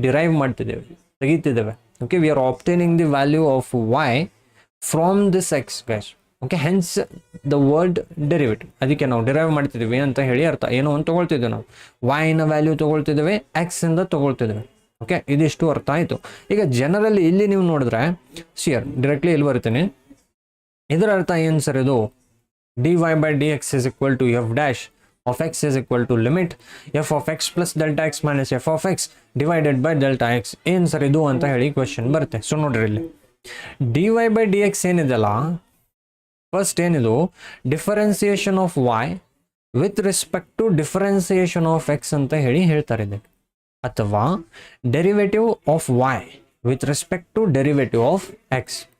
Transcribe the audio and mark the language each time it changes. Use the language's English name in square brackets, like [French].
[Kannada] Derive ಮಾಡ್ತಿದ್ದೇವೆ, ತೆಗಿತಿದ್ದೇವೆ. [English] Okay, we are obtaining the value of y from this x guys. [Kannada] Okay, [English] Hence the word derivative. [Kannada] ಅದಕ್ಕೆ ನಾವು derive ಮಾಡ್ತಿದ್ದೀವಿ ಅಂತ ಹೇಳಿ ಅರ್ಥ. ಏನೋ ಒಂದು ತೊಗೊಳ್ತಿದ್ದೇವೆ ನಾವು, y ನ ವ್ಯಾಲ್ಯೂ ತೊಗೊಳ್ತಿದ್ದೇವೆ, ಎಕ್ಸ್ ಇಂದ ತೊಗೊಳ್ತಿದ್ದೇವೆ. ಓಕೆ, ಇದಿಷ್ಟು ಅರ್ಥ ಆಯಿತು. ಈಗ ಜನರಲಿ ಇಲ್ಲಿ ನೀವು ನೋಡಿದ್ರೆ, ಸಿಯರ್ ಡೈರೆಕ್ಟ್ಲಿ ಇಲ್ಲಿ ಬರ್ತೀನಿ. ಇದರ ಅರ್ಥ ಏನು ಸರ್? ಇದು [English] dy by dx is equal to f dash of x is equal to limit f of x plus delta x minus f of x divided by delta x. [Kannada] ಏನು ಸರ್ ಇದು ಅಂತ ಹೇಳಿ ಕ್ವೆಶನ್ ಬರುತ್ತೆ. So ನೋಡ್ರಿ, ಇಲ್ಲಿ dy by dx ಏನಿದೆಲ್ಲ, first ಏನಿದು [English] differentiation of y with respect to differentiation of x [Kannada] ಅಂತ ಹೇಳಿ ಹೇಳ್ತಾರೆ ಇದಕ್ಕೆ. ಅಥವಾ [English] Derivative of y with respect to derivative of x.